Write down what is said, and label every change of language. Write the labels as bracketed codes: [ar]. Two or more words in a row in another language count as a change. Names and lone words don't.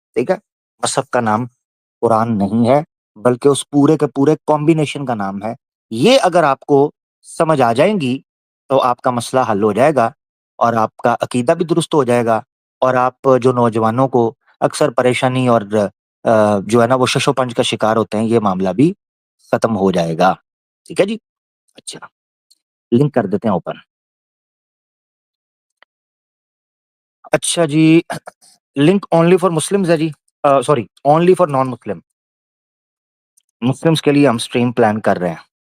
[ur] ٹھیک ہے، مصحف کا نام قرآن نہیں ہے، بلکہ اس پورے کے پورے کمبینیشن کا نام ہے۔ یہ اگر آپ کو سمجھ آ جائیں گی تو آپ کا مسئلہ حل ہو جائے گا، اور آپ کا عقیدہ بھی درست ہو جائے گا، اور آپ جو نوجوانوں کو اکثر پریشانی اور جو ہے نا وہ شش و پنج کا شکار ہوتے ہیں، یہ معاملہ بھی ختم ہو جائے گا۔ ٹھیک ہے جی، اچھا لنک کر دیتے ہیں اوپن۔ اچھا جی، [en] link only for Muslims [ur] ہے جی، [en] sorry only for non Muslim. [ur] مسلمز کے لیے ہم سٹریم پلان کر رہے ہیں۔